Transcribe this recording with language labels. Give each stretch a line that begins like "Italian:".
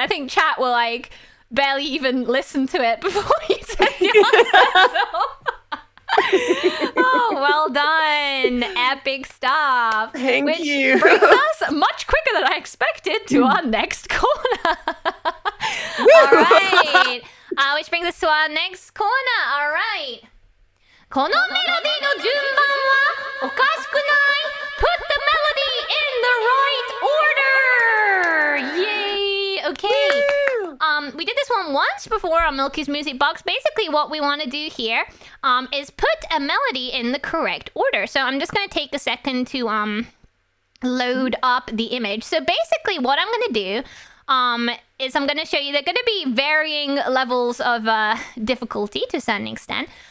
English: I think chat will like barely even listen to it before you say the answer. Oh, well done. Epic stuff. Thank Which you. brings us much quicker than I expected to our next corner. All right. Which brings us to our next corner. All right.
Japanese: このメロディの順番はおかしくない
English: Put the melody in the right order. Yay. Okay. We did this one once before on Milky's Music Box. Basically, what we want to do here is put a melody in the correct order. So I'm just going to take a second to load up the image. So basically, what I'm going to do is I'm going to show you they're going to be varying levels of difficulty to a certain extent.